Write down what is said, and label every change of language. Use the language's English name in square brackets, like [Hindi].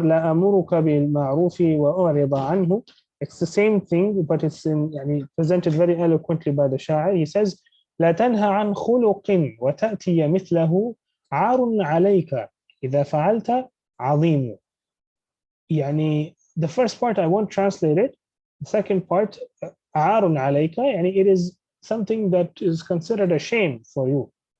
[Arabic] لا أمرك بالمعروف وأعرض عنه. [English] It's the same thing, but it's presented very eloquently by the Sha'ir. He says [Arabic] لا تنهى عن خلق وتأتي مثله عار عليك إذا فعلت عظيم. [English] The first part I won't translate it. The second part, [Arabic] عار عليك, [English] it is something that is considered a shame for you.